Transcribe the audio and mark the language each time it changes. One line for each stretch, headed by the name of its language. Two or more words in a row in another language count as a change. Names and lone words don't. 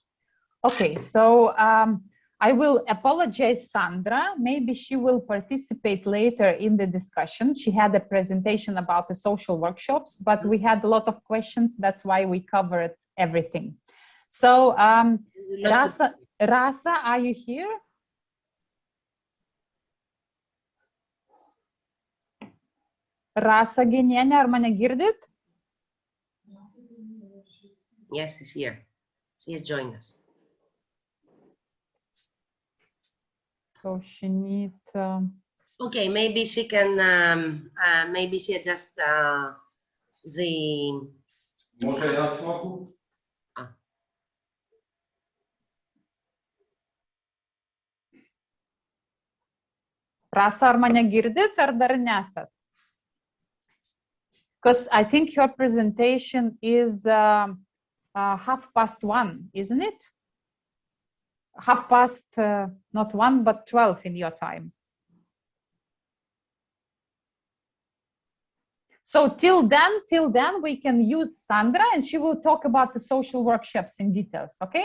English: Okay, so I will apologize, Sandra. Maybe she will participate later in the discussion. She had a presentation about the social workshops, but we had a lot of questions. That's why we covered everything. So, Rasa, are you here?
Lithuanian: Rasa Genienė, ar mane girdit?
English: Yes, she's here. She has joined us. So she needs... Okay, maybe she can, maybe she adjusts the...
Macedonian: Може јас малку?
Lithuanian: Rasa, ar mane girdit, ar dar nesat?
English: Because I think your presentation is 1:30, isn't it? 1:30, not 1, but 12 in your time. So till then we can use Sandra, and she will talk about the social workshops in details, okay?